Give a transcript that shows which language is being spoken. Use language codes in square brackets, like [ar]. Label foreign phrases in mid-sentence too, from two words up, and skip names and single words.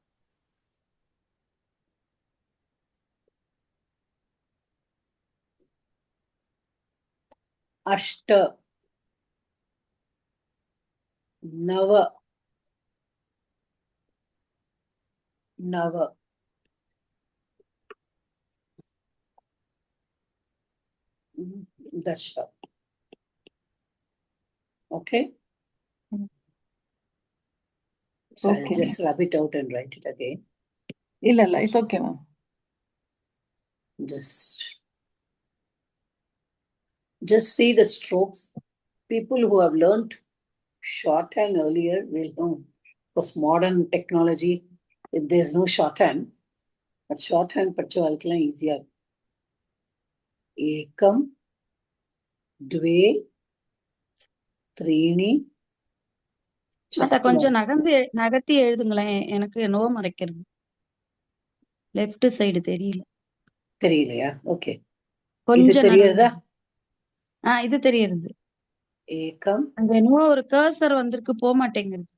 [sa] Ashta. Nava. Nava. Dasha. [en] Okay. So I'll Okay. just rub it out and write it again. [ta] இல்ல [en] it's okay ma'am. Just see the strokes. People who have learned shorthand earlier will know. Because modern technology, there's no shorthand. But shorthand படிச்சவங்களுக்குலாம் easier. [sa] एकम्, द्वे, त्रीणि. [ta] மாதா கொஞ்சம் நகர்த்தி எழுதுங்களேன். எனக்கு நோ மறைக்கிறது. [en] left side [ta] தெரியல. தெரியலையா? ஓகே. இது கொஞ்சம் தெரியுதா? இது தெரியுது. ஏகம். அங்க என்னவோ ஒரு கர்சர் வந்திருக்கு, போக மாட்டேங்குது.